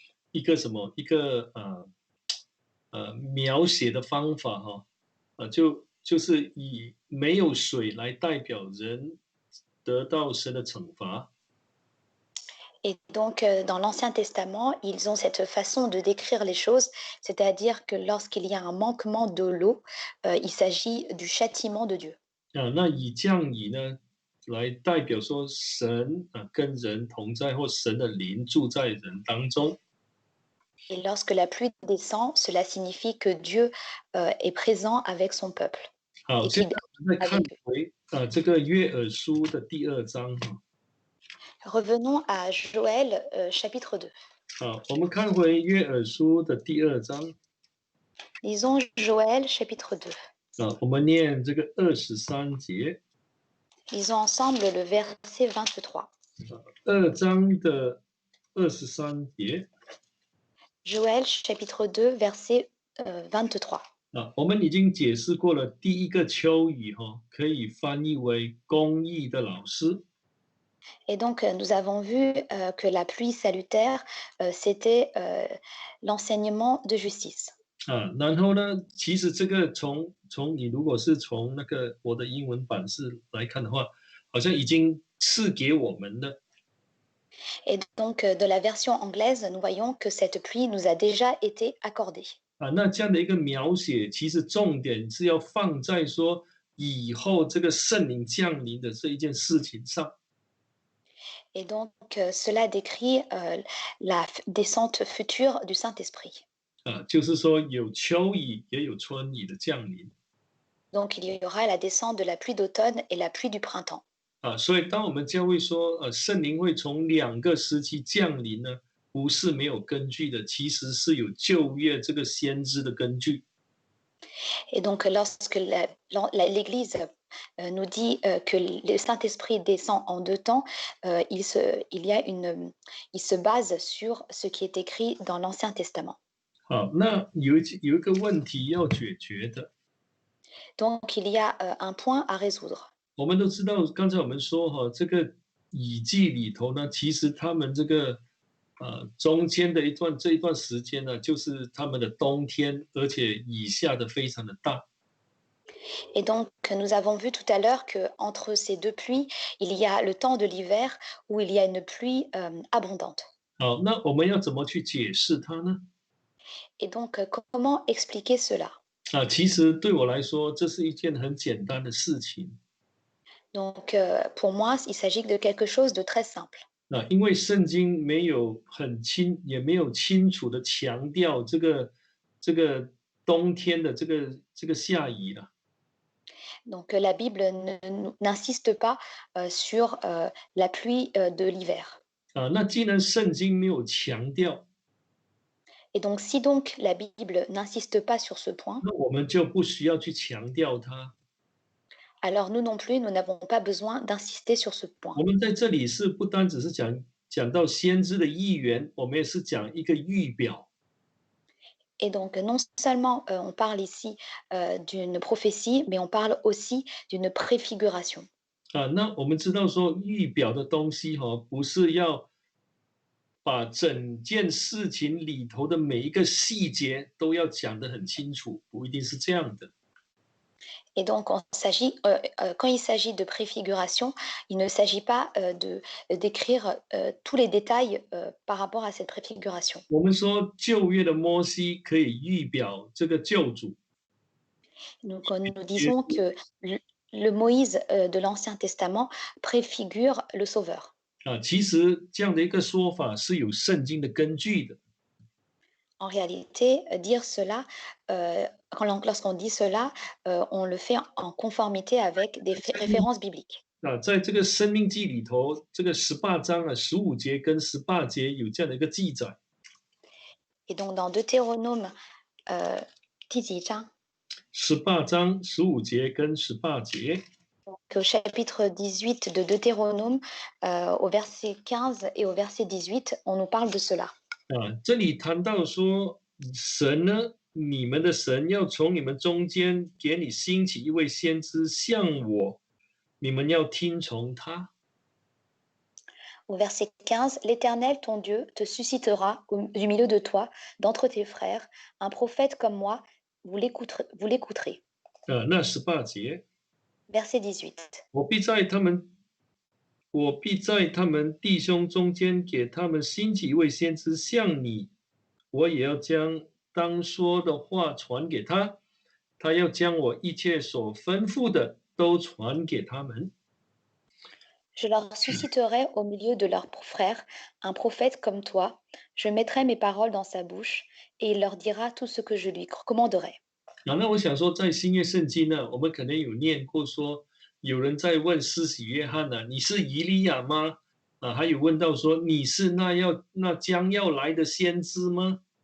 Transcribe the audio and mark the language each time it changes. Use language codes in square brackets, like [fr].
[zh] 一个什么一个描写的方法哈，就是以没有水来代表人得到神的惩罚。 [fr] Et donc, dans l'Ancien Testament, ils ont cette façon de décrire les choses, c'est-à-dire que lorsqu'il y a un manquement de l'eau, il s'agit du châtiment de Dieu. [zh] 那以降雨呢，来代表说神跟人同在，或神的灵住在人当中。 [fr] Et lorsque la pluie descend, cela signifie que Dieu, est présent avec son peuple [zh] 好， [fr] et [zh] 现在 [fr] qu'il [zh] 我们再看 [fr] avec eux. [zh] 回这个约珥书的第二章哈。 [fr] Revenons à Joël, chapitre 2. [zh] 好，我们看回约珥书的第二章 [fr] Lisons Joël, chapitre 2. [zh] 我们念这个23节， [fr] Lisons ensemble le verset 23. [zh] 2章的23节。 [fr] Joël, chapitre 2, verset 23. [zh] 我们已经解释过了，第一个秋雨可以翻译为公义的老师。 [fr] Et donc, nous avons vu que la pluie salutaire, c'était l'enseignement de justice. [zh] 然后呢，其实这个从你如果是从那个我的英文版式来看的话，好像已经赐给我们了。 [fr] Et donc, de la version anglaise, nous voyons que cette pluie nous a déjà été accordée. [zh] 那这样的一个描写，其实重点是要放在说以后这个圣灵降临的这一件事情上。 [fr] Et donc, cela décrit la descente future du Saint-Esprit. [zh] 就是说有秋雨也有春雨的降临。 [fr] Donc, il y aura la descente de la pluie d'automne et la pluie du printemps. [zh] 所以当我们教会说圣灵会从两个时期降临呢，不是没有根据的，其实是有旧约这个先知的根据。 [fr] Et donc, lorsque l'Église nous dit que le Saint-Esprit descend en deux temps, il se base sur ce qui est écrit dans l'Ancien Testament. [zh] 好，那有一个问题要解决的。 [fr] Donc, il y a un point à résoudre. [zh] 我们都知道，刚才我们说这个以记里头呢，其实他们这个中间的这一段时间呢，就是他们的冬天，而且雨下的非常的大。 [fr] Et donc, nous avons vu tout à l'heure qu'entre ces deux pluies, il y a le temps de l'hiver où il y a une pluie abondante. [zh] 好，那我们要怎么去解释它呢？ [fr] Et donc, comment expliquer cela? [zh] 其实对我来说，这是一件很简单的事情。 [fr] Donc, pour moi, il s'agit de quelque chose de très simple. [zh] 因为圣经没有也没有清楚的强调这个冬天的这个下雨了。 [fr] Donc, la Bible n'insiste pas sur la pluie de l'hiver. [zh] 那既然圣经没有强调， [fr] Et donc, si donc la Bible n'insiste pas sur ce point, [zh] 那我们就不需要去强调它。 [fr] alors nous non plus, nous n'avons pas besoin d'insister sur ce point. [zh] 我们在这里是不单只是讲到先知的预言，我们也是讲一个预表。 [fr] Et donc, non seulement on parle ici d'une prophétie, mais on parle aussi d'une préfiguration. [zh] 那我们知道说预表的东西不是要把整件事情里头的每一个细节都要讲得很清楚，不一定是这样的。 [fr] Et donc, quand il s'agit de préfiguration, il ne s'agit pas d'écrire tous les détails par rapport à cette préfiguration. [zh] 我们说旧约的摩西可以预表这个救主， [fr] Donc, nous disons que le Moïse de l'Ancien Testament préfigure le Sauveur. [zh] 其实这样的一个说法是有圣经的根据的。 [fr] En réalité, dire cela, lorsqu'on dit cela, on le fait en conformité avec des références bibliques. [zh] 在这个《生命记》里头，这个18章15节跟18节有这样的一个记载。 [fr] Et donc, dans Deutéronome [zh] 第几章 18章15节跟18节。 [fr] Au chapitre 18 de Deutéronome, au verset 15 et au verset 18, on nous parle de cela. [zh] 这里谈到说，神呢，你们的神要从你们中间给你兴起一位先知，像我，你们要听从他。 [fr] Au verset 15, l'Éternel, ton Dieu, te suscitera du milieu de toi, d'entre tes frères, un prophète comme moi, vous l'écouterez. [zh] 那18节， [fr] Verset 18. [zh] 我必在他们我必在他们弟兄中间给他们兴起一位先知像你，我也要将当说的话传给他，他要将我一切所吩咐的都传给他们。 [fr] Je leur susciterai au milieu de leurs frères un prophète comme toi. Je mettrai mes paroles dans sa bouche et il leur dira tout ce que je lui commanderai. [zh] 那我想说，在新约圣经呢，我们可能有念过说，有人在问施洗约翰呢、你是以利亚吗？还有问到说，你是那将要来的先知吗？